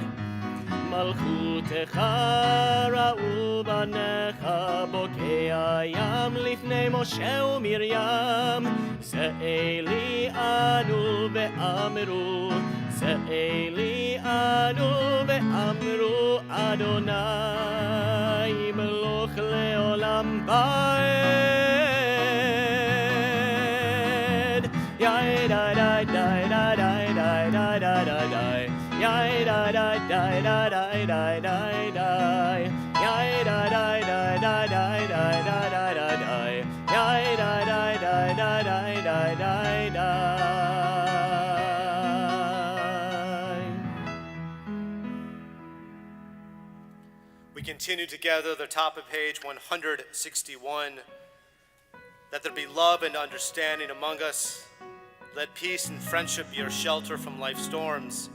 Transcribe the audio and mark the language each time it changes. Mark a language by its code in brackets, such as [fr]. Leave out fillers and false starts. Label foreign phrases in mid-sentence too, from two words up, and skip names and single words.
[he] מלכותך ראו בניך בוקע ים לפני משה ומרים, זה אלי אנו ואמרו, זה אלי אנו ואמרו, אדוני מלוך לעולם ועד. יאי די די די די די די די די די די, יאי די די די די די די די די, יאי די די די די די די די די די די, יאי די די די די די די די די. [en] We continue together the top of page 161. That there be love and understanding among us. Let peace and friendship be our shelter from life's storms.